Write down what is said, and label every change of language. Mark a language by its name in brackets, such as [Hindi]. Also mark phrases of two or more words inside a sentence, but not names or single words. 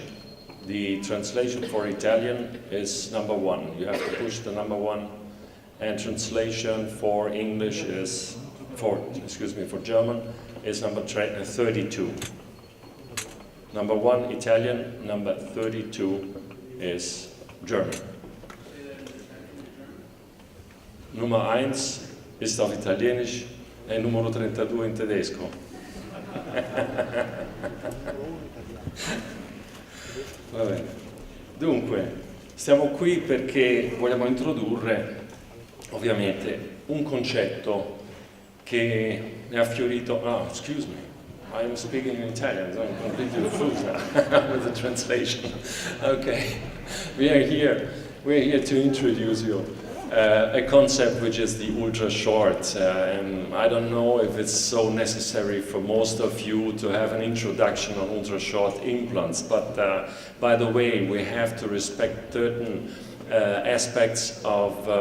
[English] The translation for Italian is #1. You have to push the #1, and translation for English is for German is number 32. #1 Italian, number 32 is German. [German] Nummer 1 ist auf Italienisch [Italian] e numero 32 in tedesco. Va bene. Dunque, stiamo qui perché vogliamo introdurre ovviamente un concetto che è affiorito. [English] Excuse me, I'm speaking in Italian, so I'm completely confused now with the translation. Okay, we're here to introduce you a concept which is the ultra short, and I don't know if it's so necessary for most of you to have an introduction on ultra short implants, but by the way, we have to respect certain aspects of